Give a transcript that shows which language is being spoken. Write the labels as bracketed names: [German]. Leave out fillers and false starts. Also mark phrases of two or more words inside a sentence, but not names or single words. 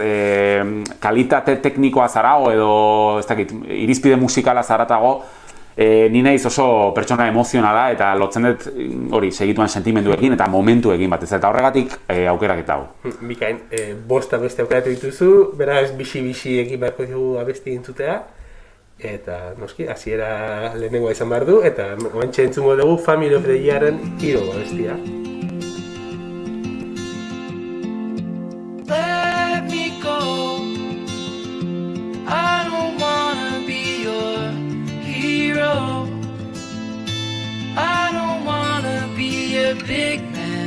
[Basque] Kalitate teknikoa zarago, edo, ez dakit, irizpide musikala zaratago, ni naiz oso pertsona emozionala eta lotzen dut hori segituan sentimenduekin eta momentuekin batez eta horregatik aukeraketa hau. Bikain, bosta beste aukeratu dituzu, beraz bixi-bixi egin beharko dugu abesti entzutea eta noski, hasiera lehenengoa izan behar du eta oantxe entzungo dugu Family of the Year-en Hero abestia. [English] Let me go. I don't wanna be your hero. I don't wanna be a big man.